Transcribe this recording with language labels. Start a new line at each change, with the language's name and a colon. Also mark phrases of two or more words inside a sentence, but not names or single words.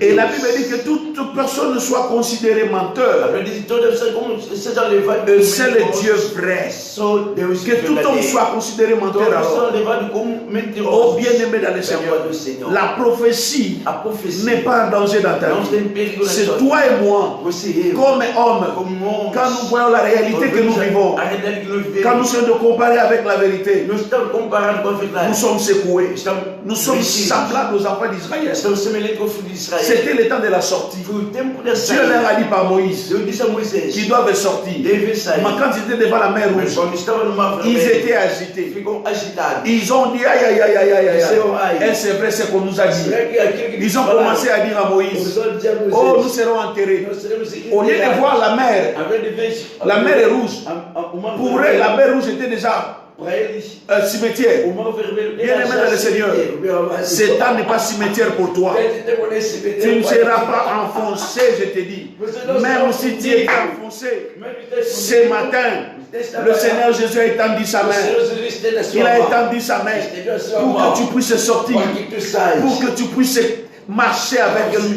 French: Et la Bible dit que toute personne ne soit considérée
Portuguese: A
French: menteur.
Portuguese: Bíblia diz que toda pessoa como seja levado
French: Le seul Dieu vrai.
Portuguese: Só Deus
French: Que tout homme soit considéré menteur
Portuguese: Toda
French: alors.
Portuguese: pessoa levado como
French: Oh
Portuguese: mentiroso.
French: bien-aimé dans le Seigneur, la prophétie
Portuguese: A profecia
French: n'est pas en danger dans ta
Portuguese: não
French: vie.
Portuguese: tem perigo na
French: C'est
Portuguese: sua
French: toi et moi,
Portuguese: Você e eu,
French: comme hommes,
Portuguese: como homens,
French: quand nous voyons la réalité que nous vivons,
Portuguese: a realidade que nós vivemos,
French: quand nous sommes de comparer avec la vérité,
Portuguese: nós estamos comparando com a verdade.
French: nous sommes secoués.
Portuguese: Estamos
French: Nous sommes
Portuguese: mexidos.
French: semblables aux enfants d'Israël.
Portuguese: Estamos semelhantes ao filho de Israel.
French: C'était le temps de la sortie.
Portuguese: Foi o tempo da
French: Dieu leur
Portuguese: saída.
French: a dit par Moïse
Portuguese: Deus disse a Moisés,
French: qu'ils doivent sortir.
Portuguese: deve sair.
French: Mais quand ils étaient devant la mer
Portuguese: Mas
French: rouge,
Portuguese: quando estavam no mar
French: ils
Portuguese: vermelho,
French: étaient agités.
Portuguese: ficam agitados.
French: Ils ont dit aïe aïe aïe aïe aïe aïe. Aïe. Et c'est vrai ce qu'on nous a dit.
Portuguese: Será que aquilo que
French: Ils ont commencé à dire à Moïse,
Portuguese: começou a dizer a Moisés,
French: oh nous serons enterrés.
Portuguese: nós seremos
French: Au lieu de voir la mer,
Portuguese: Ao invés de ver
French: la mer est rouge.
Portuguese: o mar
French: Pour eux,
Portuguese: vermelho,
French: la mer rouge était déjà
Portuguese: para eles,
French: un cimetière.
Portuguese: o mar vermelho
French: Bien-aimé dans le Seigneur, Satan n'est pas cimetière pour toi. Tu ne seras pas enfoncé, je te dis. Même si tu es enfoncé, ce matin, le Seigneur Jésus a étendu sa main. Il a étendu sa main pour que tu puisses sortir, pour que tu puisses marcher avec lui.